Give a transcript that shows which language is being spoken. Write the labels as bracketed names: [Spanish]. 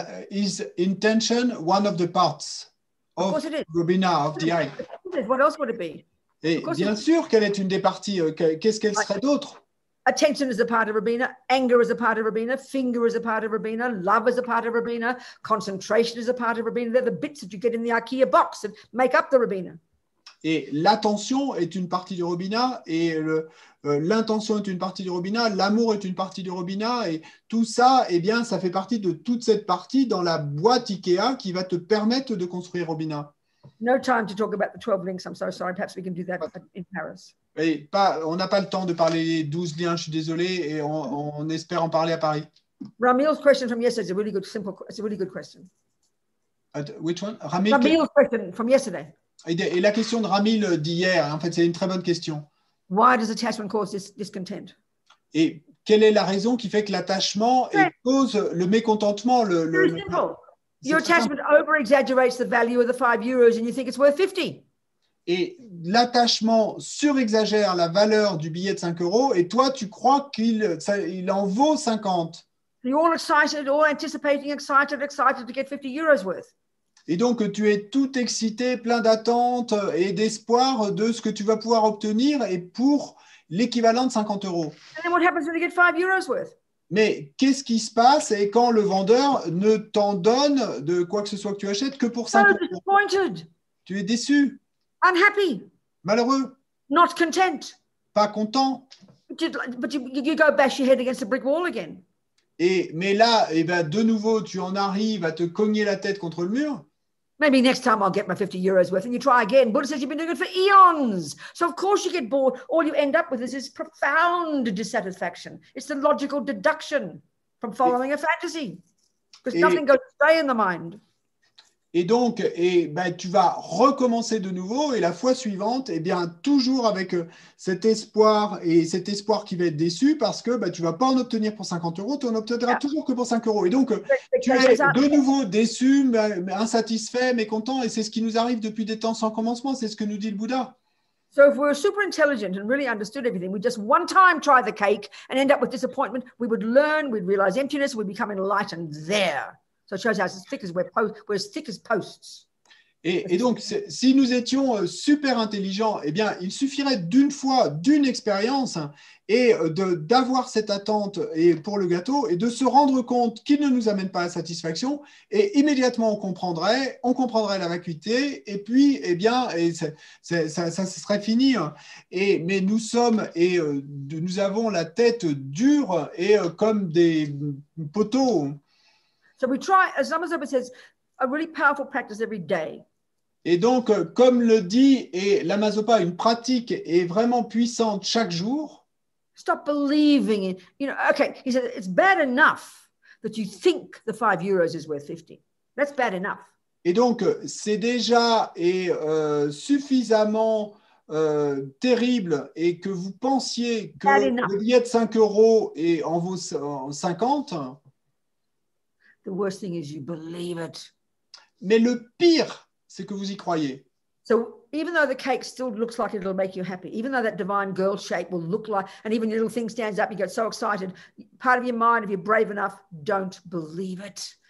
[English] Is intention one of the parts of Robina, of the eye? What else would it be? [French] Et bien sûr qu'elle est une des parties. Qu'est-ce qu'elle serait d'autre? [English] Attention is a part of Robina, anger is a part of Robina, finger is a part of Robina, love is a part of Robina, concentration is a part of Robina. They're the bits that you get in the IKEA box that make up the Robina. [French] Et l'attention est une partie du Robina, et l'intention est une partie du Robina, l'amour est une partie du Robina, et tout ça, eh bien, ça fait partie de toute cette partie dans la boîte IKEA qui va te permettre de construire Robina. [English] No time to talk about the 12 links. I'm so sorry. Perhaps we can do that in Paris. [French] Et on n'a pas le temps de parler des 12 liens, je suis désolé, et on espère en parler à Paris. [English] Ramil's question from yesterday is a really good, it's a really good question. Which one? Ramil's question from yesterday. [French] Et la question de Ramil d'hier, en fait, c'est une très bonne question. [English] Why does attachment cause discontent? [French] Et quelle est la raison qui fait que l'attachement cause le mécontentement? [English] Very simple. Your attachment over-exaggerates the value of the €5 and you think it's worth 50. [French] Et l'attachement surexagère la valeur du billet de 5 € et toi, tu crois qu'il en vaut 50. [English] You're all excited, all anticipating, excited to get €50 worth. [French] Et donc, tu es tout excité, plein d'attentes et d'espoir de ce que tu vas pouvoir obtenir et pour l'équivalent de 50 €. [English] And then what happens when you get €5 worth? [French] Mais qu'est-ce qui se passe et quand le vendeur ne t'en donne de quoi que ce soit que tu achètes que pour 5 €? [English] Disappointed. [French] Tu es déçu. [English] Unhappy. [French] Malheureux. [English] Not content. [French] Pas content. [English] But you go bash your head against a brick wall again. [French] Mais là, de nouveau, tu en arrives à te cogner la tête contre le mur. [English] Maybe next time I'll get my €50 worth, and you try again. Buddha says you've been doing it for eons. So of course you get bored. All you end up with is this profound dissatisfaction. It's the logical deduction from following a fantasy. Because nothing goes to stay in the mind. [French] Et donc, tu vas recommencer de nouveau et la fois suivante, toujours avec cet espoir qui va être déçu parce que tu ne vas pas en obtenir pour 50 €, tu en obtiendras toujours que pour 5 €. Et donc, tu es de nouveau déçu, insatisfait, mécontent. Et c'est ce qui nous arrive depuis des temps sans commencement. C'est ce que nous dit le Bouddha. [English] So if we were super intelligent and really understood everything, we'd just one time try the cake and end up with disappointment. We would learn, we'd realize emptiness, we'd become enlightened there. So it shows how we're as thick as posts. [French] Et donc, si nous étions super intelligents, il suffirait d'une fois, d'une expérience, et d'avoir cette attente pour le gâteau et de se rendre compte qu'il ne nous amène pas à satisfaction. Et immédiatement, on comprendrait la vacuité. Et puis, ça serait fini. Mais nous sommes nous avons la tête dure et comme des poteaux. [English] So we try, as Lama-Zopa says, a really powerful practice every day. [French] Et donc, comme le dit Lama-Zopa, une pratique est vraiment puissante chaque jour. [English] Stop believing in, okay, he said, it's bad enough that you think the 5 euros is worth 50. That's bad enough. [French] Et donc, c'est déjà suffisamment terrible et que vous pensiez que le billet de 5 € en vaut 50. [English] The worst thing is you believe it. [French] Mais le pire, c'est que vous y croyez. [English] So even though the cake still looks like it'll make you happy, even though that divine girl shape will look like, and even your little thing stands up, you get so excited, part of your mind, if you're brave enough, don't believe it.